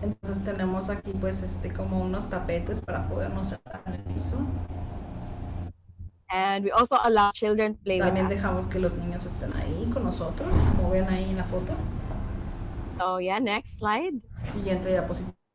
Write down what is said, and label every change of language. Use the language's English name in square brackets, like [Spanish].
[Spanish] Entonces tenemos aquí pues como unos tapetes para podernos sentar en el piso. [English] And we also allow children to play with [Spanish] También [English] us. [Spanish] dejamos que los niños estén ahí con nosotros, como ven ahí en la foto. [English] So yeah, next slide. [Spanish] Siguiente diapositiva.